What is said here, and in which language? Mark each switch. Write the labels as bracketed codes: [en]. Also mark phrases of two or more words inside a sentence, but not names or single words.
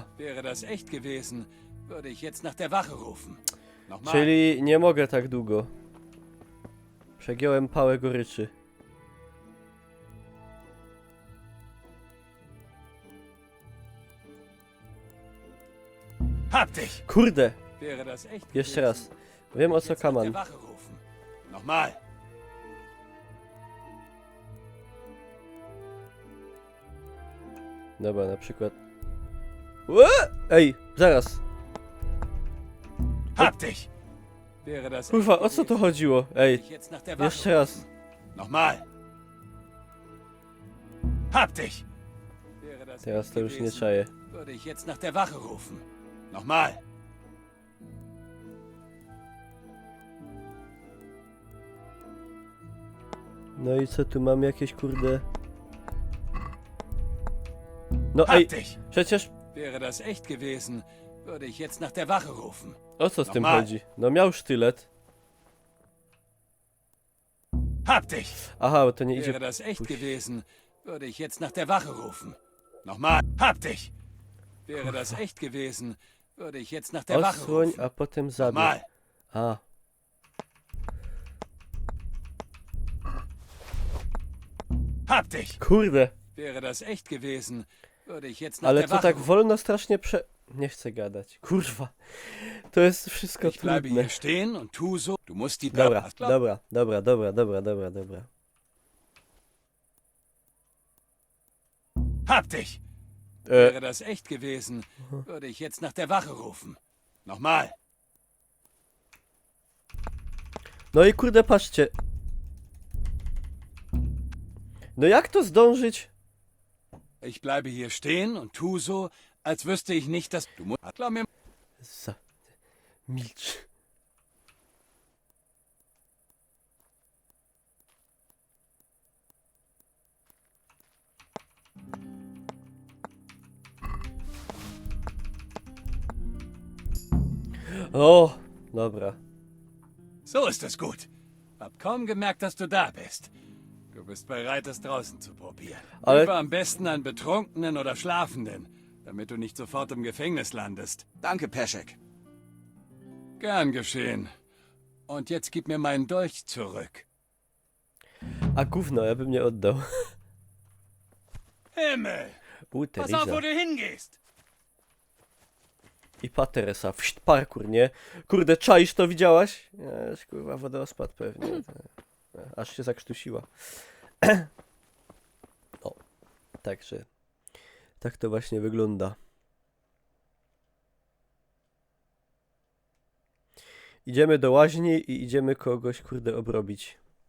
[de] Wäre das echt gewesen, würde ich jetzt nach der Wache rufen. Nochmal. [pl] Czyli nie mogę tak długo. Przegiąłem pałę goryczy. [de] Hab dich! [pl] Kurde! [de] Wäre das echt [pl] Jeszcze raz. Wiem o co [de] jetzt nach der [pl] kaman. [de] Wache rufen. Nochmal. [pl] Dobra, na przykład. Ue! Ej, zaraz. [de] Hab dich! Wäre das [pl] Kurwa, o co to chodziło? Ej, [de] jetzt nach der Wache [pl] jeszcze raz. [de] Nochmal. Hab dich! Wäre das [pl] Teraz to już nie [de] gewesen, [pl] czaję. [de] würde ich jetzt nach der Wache rufen. Nochmal. [pl] No i co tu mam jakieś kurde? No [de] Hab [pl] ej, [de] dich! [pl] przecież [de] Wäre das echt gewesen, würde ich jetzt nach der Wache rufen. [pl] o co z tym [de] Nochmal. [pl] chodzi? No miał sztylet. [de] Hab dich! [pl] Aha, bo to nie idzie. [de] Wäre das echt gewesen, würde ich jetzt nach der Wache rufen. Nochmal. Hab dich! Wäre das echt gewesen, würde ich jetzt nach der Wache [pl] Osłoń, [de] rufen. [pl] a potem zabierz. [de] Nochmal. [pl] A. [de] Hab dich! [pl] Kurde. [de] Wäre das echt gewesen, würde ich jetzt nach [pl] Ale [de] der [pl] to [de] Wache [pl] tak [de] rufen. [pl] wolno strasznie Nie chcę gadać. Kurwa. To jest wszystko [de] Ich bleibe [pl] trudne. [de] hier stehen und tu so. Du musst die [pl] Dobra, [de] Börse. [pl] dobra. [de] Hab dich! Wäre das echt gewesen, würde ich jetzt nach der Wache rufen. Nochmal. [pl] No i kurde, patrzcie. No jak to zdążyć? [de] Ich bleibe hier stehen und tu so, als wüsste ich nicht, dass du musst. Glaub mir. [pl] Milcz. O, dobra. [de] So ist es gut. Hab kaum gemerkt, dass du da bist. Du bist bereit, es draußen zu probieren. [pl] Ale- [de] Lieber am besten einen Betrunkenen oder Schlafenden, damit du nicht sofort im Gefängnis landest. Danke, Peschek. Gern geschehen. Und jetzt gib mir meinen Dolch zurück. [pl] A gówno, ja bym nie oddał. [de] Himmel! Pass Teresa. auf, wo du hingehst! [pl] I Pateresa. Wść, parkour, nie? Kurde, czaisz to, widziałaś? Nie, kurwa, wodospad pewnie. Aż się zakrztusiła. O, także. Tak to właśnie wygląda. Idziemy do łaźni i idziemy kogoś, kurde, obrobić.